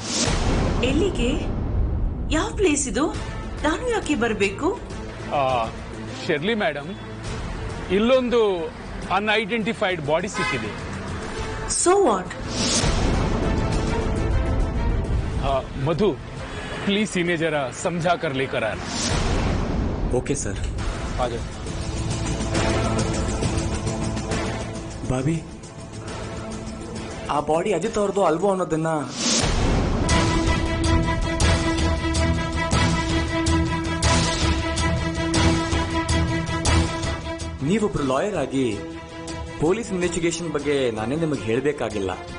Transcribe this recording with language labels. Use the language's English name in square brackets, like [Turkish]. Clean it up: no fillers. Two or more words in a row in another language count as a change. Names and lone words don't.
[Kannada] ಎಲ್ಲಿಗೆ? ಯಾವ ಪ್ಲೇಸ್ ಇದು? ನಾನು ಯಾಕೆ ಬರಬೇಕು? ಶರ್ಲಿ ಮೇಡಮ್, ಇಲ್ಲೊಂದು [English] unidentified body [Kannada] ಸಿಕ್ಕಿದೆ. [English] so what? [Hindi] मधु प्लीज इन्हें जरा समझा कर लेकर आना. [English] okay sir. [Hindi] आ जाओ. [Kannada] ಬಾಬಿ, ಆ ಬಾಡಿ ಅಜಿತ್ ಅವ್ರದ್ದು ಅಲ್ವೋ ಅನ್ನೋದನ್ನ ನೀವೊಬ್ರು ಲಾಯರ್ ಆಗಿ [English] police investigation [Kannada] ಬಗ್ಗೆ ನಾನೇ ನಿಮಗೆ ಹೇಳಬೇಕಾಗಿಲ್ಲ.